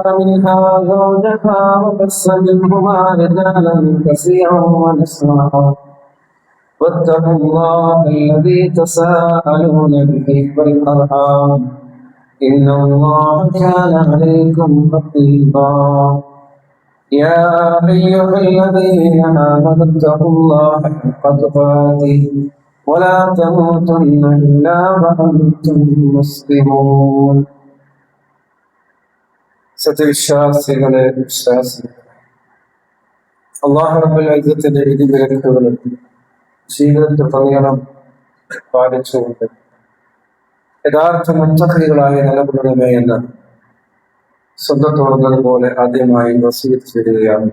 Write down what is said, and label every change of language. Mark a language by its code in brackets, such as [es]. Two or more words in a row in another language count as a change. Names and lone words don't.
[ar] منها زوجها وبث منهما رجالا كثيرا ونساء واتقوا الله الذي تساءلون به والأرحام إن الله كان عليكم رقيبا يا أيها الذين آمنوا اتقوا الله حق تقاته ولا تموتن إلا وأنتم مسلمون [ml] സത്യവിശ്വാസികളെ വിശ്വാസികൾ അല്ലാഹു റബ്ബുൽ ഇസ്സത്തിന്റെ വിധിവിലക്കുകളും ജീവിതത്തിലുടനീളം പാലിച്ചുകൊണ്ട് യഥാർത്ഥ മുത്തഖികളായി നിലകൊള്ളണമേ എന്ന് സ്വന്തത്തോടുന്നതുപോലെ ആദ്യമായി വസീയത്ത് ചെയ്യുകയാണ്.